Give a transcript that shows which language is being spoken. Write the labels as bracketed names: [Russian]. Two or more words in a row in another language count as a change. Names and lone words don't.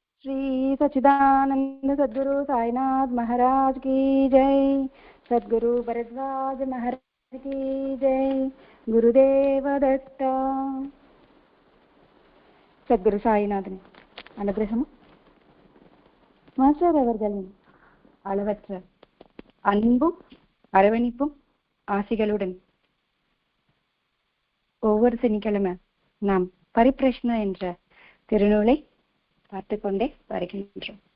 [Hindi] श्री सच्चिदानंद सद्गुरु साईनाथ महाराज की जय। सद्गुरु भरद्वाज महाराज की जय। गुरुदेव दत्त. [Tamil] சத்குரு சாய்நாதன் அனுகிரகம் மாஸ்டர் அவர்களின் அளவற்ற அன்பும் அரவணைப்பும் ஆசிகளுடன் ஒவ்வொரு சனிக்கிழமை நாம் பரிபிரஷ்ன என்ற திருநூலை பார்த்து கொண்டே வருகின்றோம்.